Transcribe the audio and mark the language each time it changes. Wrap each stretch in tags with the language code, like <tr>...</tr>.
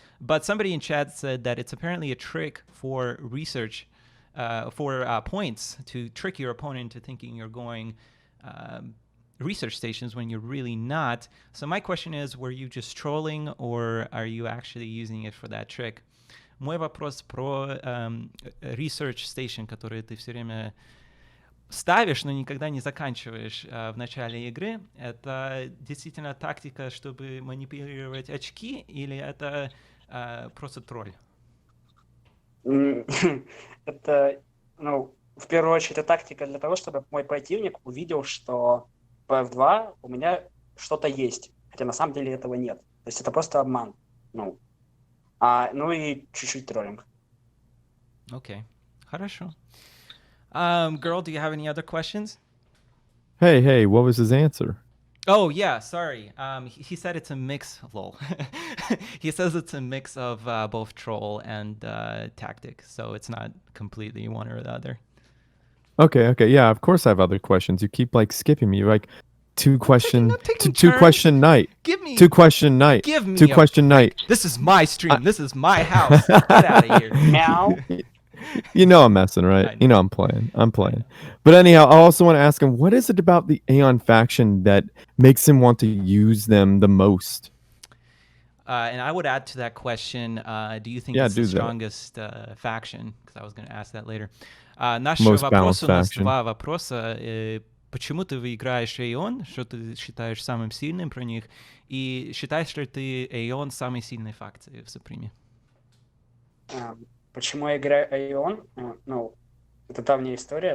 <en>But somebody in chat said that it's apparently a trick for research, for points, to trick your opponent into thinking you're going research stations when you're really not. So my question is, were you just trolling or are you actually using it for that trick?</en> <ru>Мой вопрос про research station, который ты все время ставишь, но никогда не заканчиваешь в начале игры. Это действительно тактика, чтобы манипулировать очки, или это просто тролль? Это, в первую очередь, это тактика для того, чтобы мой противник увидел, что в F2 у меня что-то есть, хотя на самом деле этого нет. То есть это просто обман. Ну и чуть-чуть троллинг.</ru> <en>Okay,</en> <ru>хорошо.</ru> <en>Girl, do you have any other questions? Hey, what was his answer? Oh, yeah, sorry. He said it's a mix, lol. He says it's a mix of both troll and tactic, so it's not completely one or the other. Okay, yeah, of course I have other questions. You keep skipping me. You're like two question night. Give me 2 question night. Give me 2 question night. This is my stream. This is my house. Get out of here. Meow. You know I'm messing, right? You know I'm playing. But anyhow, I also want to ask him, what is it about the Aeon faction that makes him want to use them the most? And I would add to that question, do you think it's the strongest faction? Because I was going to ask that later.</en> <ru>Наш вопрос у нас 2 вопроса. Почему ты играешь Aeon? Что ты считаешь самым сильным про них? И считаешь ли ты Aeon самой сильной фракцией в Supreme? Почему я играю Aeon? Это давняя история.</ru>